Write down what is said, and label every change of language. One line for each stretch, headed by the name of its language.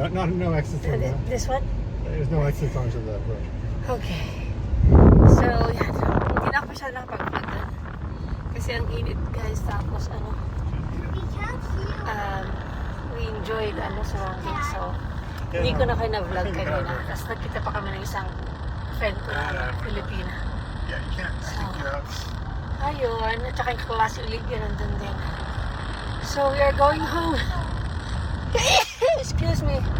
English: No exits on that. This one? There's no exits onto that road.
Filipino: Okay. So, hindi na ako masyado nakapag-vlog doon. Kasi ang init, guys. Tapos,
English: we enjoyed surroundings.
Filipino: So, hindi ko na kayo na-vlog kanina. Tapos nagkita pa kami ng isang friend ko na Filipina.
English: Yeah, you can't stick your out.
Filipino: Ayun, at saka yung klase ulit yun nandun din.
English: So, we are going home. Excuse me.